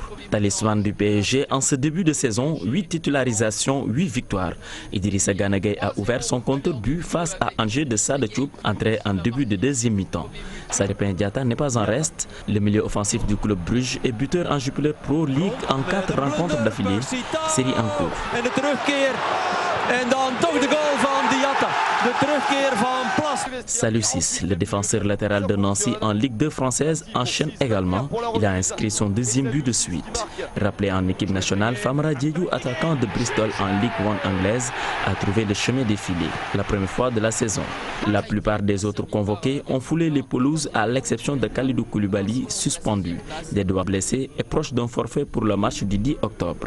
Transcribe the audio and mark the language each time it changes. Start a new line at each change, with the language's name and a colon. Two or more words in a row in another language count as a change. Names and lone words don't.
French: Talisman du PSG en ce début de saison, 8 titularisations, 8 victoires. Idrissa Gana Gueye a ouvert son compteur but face à Angers de Sada Thioub, entré en début de deuxième mi-temps. Saripin Diatta n'est pas en reste. Le milieu offensif du club Bruges est buteur en Jupiler Pro League en 4 rencontres d'affilée, série en cours.
Dutch: En de terugkeer. En dan toch de goal van Diatta. De terugkeer van Plas.
French: Salou Ciss, le défenseur latéral de Nancy en Ligue 2 française, enchaîne également. Il a inscrit son deuxième but de suite. Rappelé en équipe nationale, Famara Diédhiou, attaquant de Bristol en Ligue 1 anglaise, a trouvé le chemin défilé, la première fois de la saison. La plupart des autres convoqués ont foulé les pelouses à l'exception de Kalidou Koulibaly, suspendu, des doigts blessés et proche d'un forfait pour le match du 10 octobre.